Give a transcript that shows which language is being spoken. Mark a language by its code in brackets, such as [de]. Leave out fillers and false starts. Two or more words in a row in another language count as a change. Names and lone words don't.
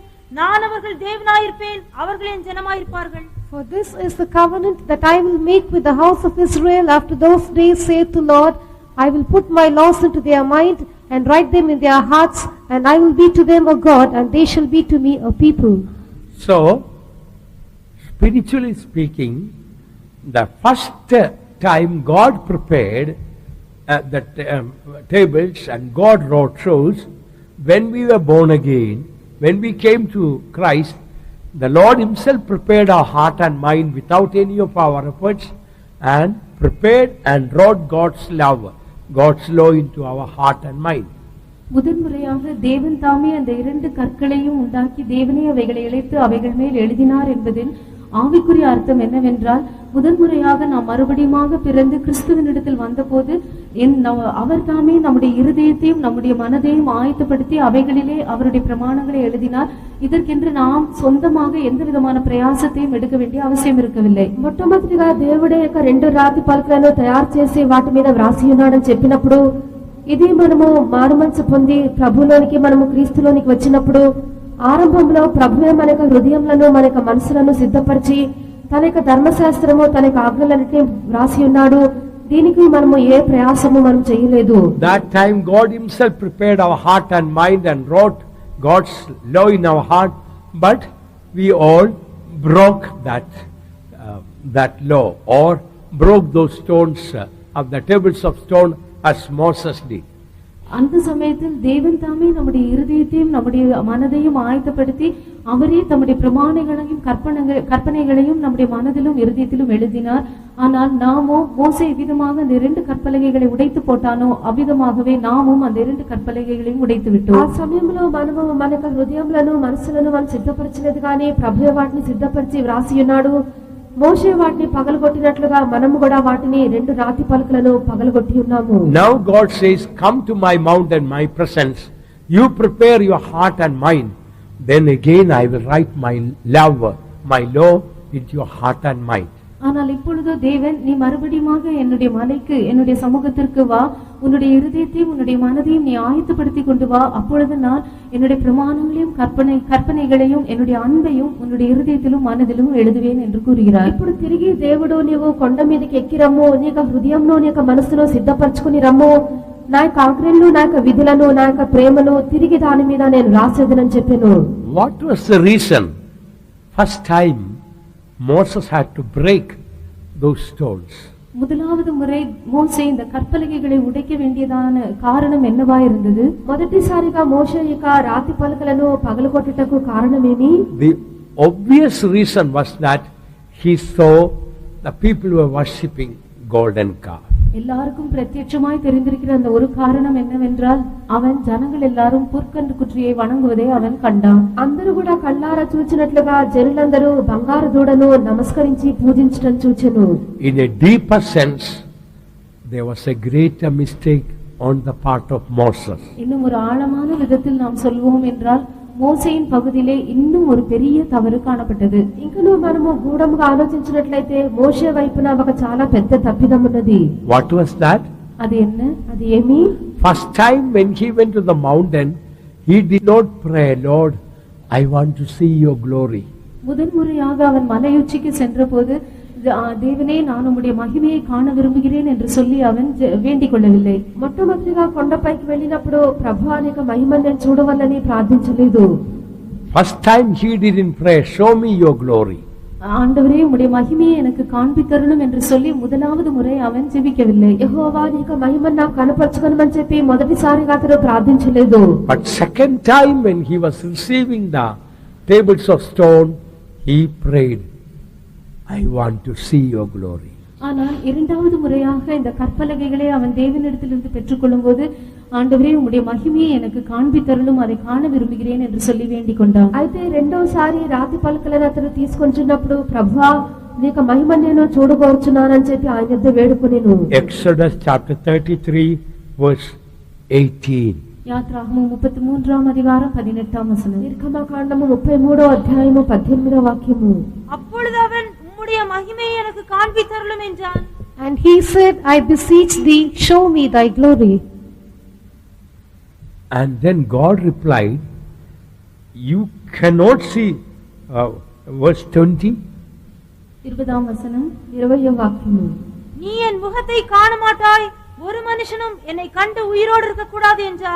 [ta] நான் அவர்கள் தேவனாயிருப்பேன், அவர்கள் என் ஜனமாயிருப்பார்கள். [en] For this is the covenant that I will make with the house of Israel after those days, saith the Lord. I will put my laws into their mind, and write them in their hearts, and I will be to them a God, and they shall be to me a people. So, spiritually speaking, the first time God prepared the tables and God wrote shows, when we were born again, when we came to Christ, the Lord himself prepared our heart and mind without any of our efforts, and prepared and wrote God's law into our heart and mind. [ta] முதன்முறையாக தேவன் தாமே அந்த இரண்டு கற்களையும் உண்டாக்கி தேவனே அவைகளை இழைத்து அவைகள் மேல் எழுதினார் என்பதில் ஆவிக்குரிய அர்த்தம் என்னவென்றால், முதன்முறையாக நாம் மறுபடியுமாக பிறந்து கிறிஸ்துவனிடத்தில் வந்தபோது அவர் தாமே நம்முடைய இருதயத்தையும் நம்முடைய மனதையும் ஆயத்தப்படுத்தி அவைகளிலே அவருடைய பிரமாணங்களை எழுதினார். இதற்கென்று நாம் சொந்தமாக எந்த விதமான பிரயாசத்தையும் எடுக்க வேண்டிய அவசியம் இருக்கவில்லை. [te] మొట్టమొదటిగా దేవుడే యొక్క రెండు రాతి పలకలను తయారు చేసి వాటి మీద వ్రాసి ఉన్నాడని చెప్పినప్పుడు, ఇది మనము మారుమనసు పొంది ప్రభులోనికి మనము క్రీస్తులోనికి వచ్చినప్పుడు ఆరంభంలో ప్రభువే మన యొక్క హృదయములను మన యొక్క మనసులను సిద్ధపరిచి తన యొక్క ధర్మశాస్త్రము తన యొక్క ఆజ్ఞలన్నిటిని వ్రాసి ఉన్నాడు. దీనికి మనము ఏ ప్రయాసము మనం చేయలేదు. [en] That time God himself prepared our heart and mind and wrote God's law in our heart, but we all broke that law, or broke those stones of the tables of stone as Moses did. [ta] அந்த சமயத்தில் தேவன் தாமே நம்முடைய இருதயத்தையும் நம்முடைய மனதையும் ஆயத்தப்படுத்தி அவரே தம்முடைய பிரமாணங்களையும் கற்பனைகளையும் நம்முடைய மனதிலும் இருதயத்திலும் எழுதினார். ஆனால் நாமோ மோசே விதமாக அந்த இரண்டு கற்பலகைகளை உடைத்து போட்டானோ அவ்விதமாகவே நாமும் அந்த இரண்டு கற்பலகைகளையும் உடைத்து விட்டோம். [te] ఆ సమయంలో మనము మన యొక్క హృదయములను మనసులను మనం సిద్ధపరచలేదు, కానీ ప్రభువే వాటిని సిద్ధపరిచి వ్రాసి ఉన్నాడు. మోషే వాటిని పగలగొట్టినట్లుగా మనము కూడా వాటిని రెండు రాతి పలకలను పగలగొట్టి ఉన్నాము. [en] Now God says, come to my mount and my presence, you prepare your heart and mind, then again I will write my law into your heart and mind. [ta] ஆனால் இப்பொழுது தேவன், நீ மறுபடியுமாக என்னுடைய மலைக்கு என்னுடைய சமூகத்திற்கு வா, உன்னுடைய இருதயத்தையும் உன்னுடைய மனதையும் நீ ஆயத்தப்படுத்தி கொண்டு வா, அப்பொழுது நான் என்னுடைய பிரமாணங்களையும் கற்பனைகளையும் என்னுடைய அன்பையும் உன்னுடைய இருதயத்திலும் மனதிலும் எழுதுவேன் என்று கூறுகிறார். [te] ఇప్పుడు తిరిగి దేవుడు నీవు కొండ మీదకి ఎక్కి రమ్ము, నీ యొక్క హృదయంలో నీ యొక్క మనసును సిద్ధపరచుకుని రమ్ము, నా యొక్క ఆజ్ఞలను నా యొక్క విధులను నా యొక్క ప్రేమను తిరిగి దాని మీద నేను రాసేదనని చెప్పాను. [en] What was the reason? First time Moses had to break those stones. [ta] முதலாவது முறை மோசே இந்த கற்பலகைகளை உடைக்க வேண்டியதான காரணம் என்னவா இருந்தது? [te] మొదటిసారిగా మోషే యొక్క రాతి పలకలను పగలగొట్టుటకు కారణమేమి? [en] The obvious reason was that he saw the people were worshipping golden calf. [ta] எல்லாருக்கும் பிரத்யட்சமாய் தெரிந்திருக்கிற அந்த ஒரு காரணம் என்னவென்றால், அவன் ஜனங்கள் எல்லாரும் புற்கன்று குற்றியை வணங்குவதை அவன் கண்டான். [te] అందరూ కూడా కళ్ళారా చూచినట్లుగా జనులందరూ బంగారు దూడను నమస్కరించి పూజించడం చూచెను. [en] In a deeper sense, there was a greater mistake on the part of Moses. [ta] இன்னும் ஒரு ஆழமான விதத்தில் நாம் சொல்வோம் என்றால், மோசேயின் பகுதியிலே இன்னும் ஒரு பெரிய தவறு காணப்பட்டது. [te] ఇంకను మనము గూఢముగా ఆలోచించినట్లయితే మోషే వైపున ఒక చాలా పెద్ద తప్పిదం ఉన్నది. [en] What was that? [ta] அது என்ன? [te] అది ఏమి? [en] First time when he went to the mountain, he did not pray, Lord, I want to see your glory. [ta] முதன்முறையாக அவன் மலையுச்சிக்கு சென்றபோது, தேவனே நான் உம்முடைய மகிமையை காண விரும்புகிறேன் என்று சொல்லி அவன் வேண்டிக் கொள்ளவில்லை. [te] మొట్టమొదటిగా కొండపైకి వెళ్ళినప్పుడు ప్రభువా నీ యొక్క మహిమను నేను చూడవల్లని ప్రార్థించలేదు. [en] First time he didn't pray, show me your glory. [ta] ஆண்டவரே உம்முடைய மகிமையை எனக்கு காண்பித்தருளும் என்று சொல்லி முதலாவது முறை அவன் ஜெபிக்கவில்லை. [te] యెహోవా నీ యొక్క మహిమను నాకు కనపరచుకొనమని చెప్పి మొదటిసారిగా అతడు ప్రార్థించలేదు. [en] But second time when he was receiving the tables of stone, he prayed, I want to see your glory. [ta] ஆனால் இரண்டாவது முறையாக இந்த கற்பலகைகளை அவன் தேவனிடத்திலிருந்து பெற்றுக்கொள்ளும் போது, ஆண்டவரே உம்முடைய மகிமையை எனக்கு காண்பித்தருளும், அதை காண விரும்புகிறேன் என்று சொல்லி வேண்டிக் கொண்டான். [te] అయితే రెండోసారి రాతి పలకలను అతడు తీసుకొచ్చినప్పుడు ప్రభువా నీ యొక్క మహిమను నేను చూడగోరుచున్నానని చెప్పి ఆయన యొద్ద వేడుకొనెను. [en] Exodus chapter 33 verse 18. [ta] யாத்ராகமம் 33 அதிகாரம் 18 வசனம். [te] నిర్గమకాండము 33వ అధ్యాయము 18వ వాక్యము. [ta] அப்பொழுது அவன், உம்முடைய மகிமையை எனக்கு காண்பித்தருளும் என்றான். [en] And he said, I beseech thee, show me thy glory. And then God replied, you cannot see, verse 20. [ta] 20 வசனம். [te] 20వ వాక్యము. [ta] நீ என் முகத்தை காண மாட்டாய், ஒரு மனுஷனும் என்னை கண்டு உயிரோடு இருக்க கூடாது என்றார்.